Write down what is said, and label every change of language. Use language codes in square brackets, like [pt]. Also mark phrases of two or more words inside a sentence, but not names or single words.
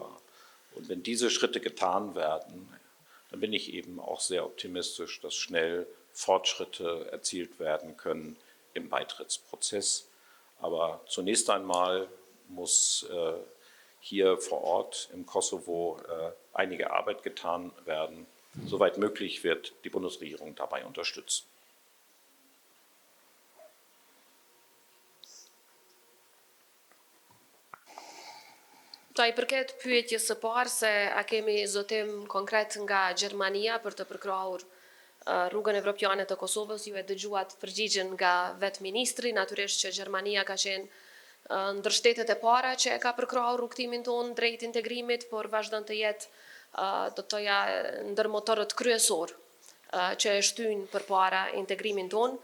[de] Und wenn diese Schritte getan werden, dann bin ich eben auch sehr optimistisch, dass schnell Fortschritte erzielt werden können im Beitrittsprozess. Aber zunächst einmal muss hier vor Ort im Kosovo einige Arbeit getan werden. Soweit möglich wird die Bundesregierung dabei unterstützen. [sq] Ta I përket pyetjes së parë se a kemi zotim konkret nga Gjermania për të përkrahur rrugën evropiane të Kosovës, ju e dëgjuat përgjigjen nga vetë ministri, natyrisht që Gjermania ka qenë ndër shtetet e para që e ka përkrahur rrugtimin tonë drejt integrimit, por vazhdon të jetë do të thoja ndër motorët kryesor që e shtyn përpara integrimin tonë.